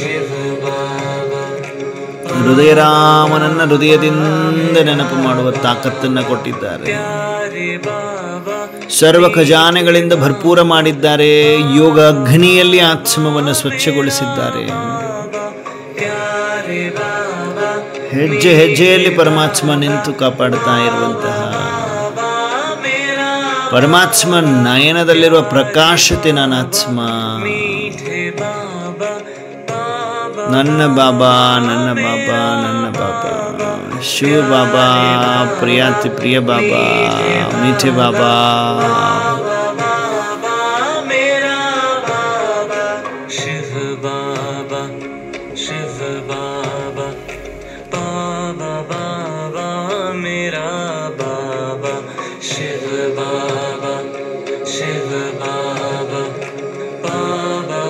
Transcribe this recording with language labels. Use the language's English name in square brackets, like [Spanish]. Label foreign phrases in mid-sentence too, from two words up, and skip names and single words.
[Kannada] ಹೃದಯರಾಮನನ್ನ ಹೃದಯದಿಂದ ನೆನಪು ಮಾಡುವ ತಾಕತ್ತನ್ನು ಕೊಟ್ಟಿದ್ದಾರೆ. ಸರ್ವ ಖಜಾನೆಗಳಿಂದ ಭರ್ಪೂರ ಮಾಡಿದ್ದಾರೆ. ಯೋಗ ಅಗ್ನಿಯಲ್ಲಿ ಆತ್ಮವನ್ನು ಸ್ವಚ್ಛಗೊಳಿಸಿದ್ದಾರೆ. ಹೆಜ್ಜೆ ಹೆಜ್ಜೆಯಲ್ಲಿ ಪರಮಾತ್ಮ ನಿಂತು ಕಾಪಾಡ್ತಾ ಇರುವಂತಹ, ಪರಮಾತ್ಮ ನಯನದಲ್ಲಿರುವ ಪ್ರಕಾಶತೆ ನಾನಾತ್ಮ. ನನ್ನ ಬಾಬಾ ನನ್ನ ಬಾಬಾ ನನ್ನ ಬಾಬಾ ಶಿವ ಬಾಬಾ ಪ್ರಿಯಾತಿ ಪ್ರಿಯ ಬಾಬಾ [Hindi] मीठे बाबा शिव बाबा शिव बाबा बाबा बाबा मेरा बाबा शिव बाबा शिव बाबा बाबा